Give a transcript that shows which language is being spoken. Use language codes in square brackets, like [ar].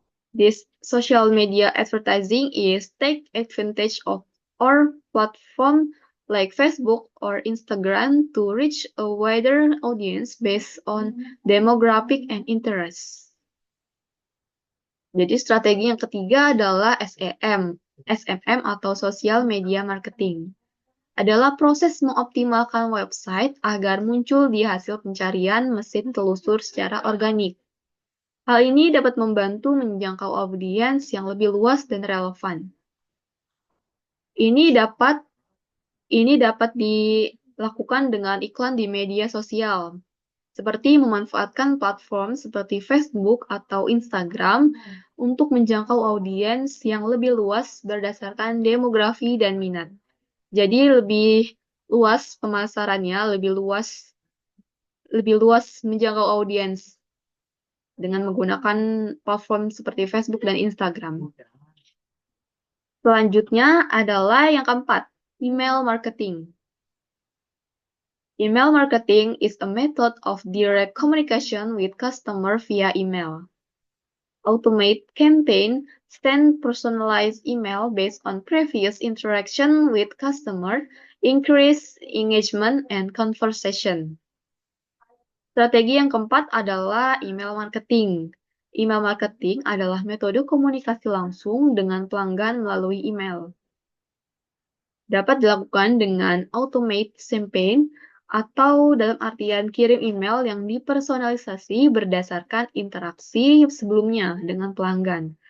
[en] This social media advertising is take advantage of our platform like Facebook or Instagram to reach a wider audience based on demographic and interests. [id] Jadi strategi yang ketiga adalah SMM atau Social Media Marketing. Adalah proses mengoptimalkan website agar muncul di hasil pencarian mesin telusur secara organik. Hal ini dapat membantu menjangkau audiens yang lebih luas dan relevan. Ini dapat dilakukan dengan iklan di media sosial, seperti memanfaatkan platform seperti Facebook atau Instagram untuk menjangkau audiens yang lebih luas berdasarkan demografi dan minat. Jadi lebih luas pemasarannya, lebih luas menjangkau audiens dengan menggunakan platform seperti Facebook dan Instagram. Selanjutnya adalah yang keempat, email marketing. [en] Email marketing is a method of direct communication with customer via email. Automate campaign send personalized email based on previous interaction with customer, increase engagement and conversation. [id] Strategi yang keempat adalah email marketing. Email marketing adalah metode komunikasi langsung dengan pelanggan melalui email. Dapat dilakukan dengan [en] automate campaign [id] atau dalam artian kirim email yang dipersonalisasi berdasarkan interaksi sebelumnya dengan pelanggan.